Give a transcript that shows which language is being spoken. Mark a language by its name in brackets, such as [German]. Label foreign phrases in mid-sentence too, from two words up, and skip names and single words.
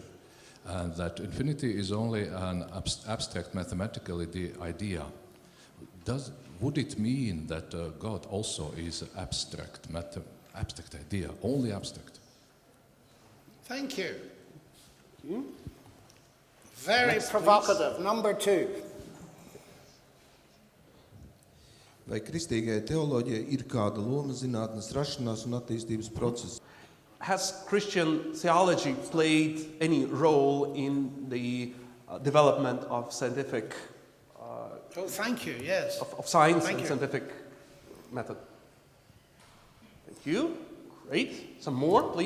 [English] And that infinity is only an abstract mathematical idea. Would it mean that God also is an abstract idea, only abstract? Thank you. Very next, provocative. Please. Number 2. [Latvian] Vai kristīgajai teoloģijai ir kāda loma zinātnes rašanās un attīstības procesā? [English] Has Christian theology played any role in the development of scientific thank you, yes. Of science and scientific method? Thank you. Great. Some more, please.